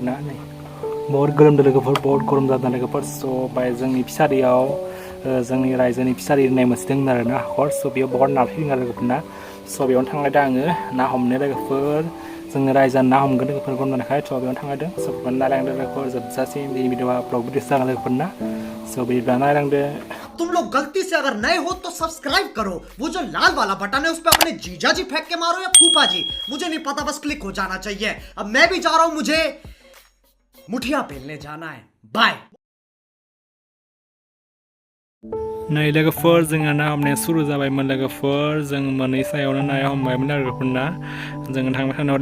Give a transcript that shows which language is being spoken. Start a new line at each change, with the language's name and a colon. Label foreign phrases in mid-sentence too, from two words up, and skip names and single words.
Bodo: ना नै बहुत गोलोमदों लोगोफोर
Hindi: बहुत गरम
Bodo: जादों लोगोफोर स' बाय जोंनि फिसारियाव जोंनि रायजोनि फिसारि होननाय मोनसे दं आरोना हाखर स' बेयाव बहुत ना फैदों आरो लोगोफोर ना स' बेयावनो थांलायदों आङो ना हमनो लोगोफोर जोङो रायजोआनो ना हमगोन लोगोफोर गरम जानायखाय स' बेयावनो थांलायदों स' बेयावनो नायलांदों लोगोफोर जोबजासिम दिनै भिडिअआ ब्लग भिडिअ जागोन लोगोफोर ना स' बिदिब्ला नायलांदो
Hindi: तुम लोग गलती से अगर नए हो तो सब्सक्राइब करो वो जो लाल वाला बटन है उस पे अपने जीजा जी फेंक के मारो या फूफा जी मुझे नहीं पता बस क्लिक हो जाना चाहिए अब मैं भी जा रहा हूं मुझे मुठिया पेलने जाना है बाय
Bodo: नै लोगोफोर जोङो ना हमनाया सुरु जाबायमोन लोगोफोर जों मोनै सायावनो नाया हमबायमोन आरो लोगोफोर ना जोङो थांबाय थानायाव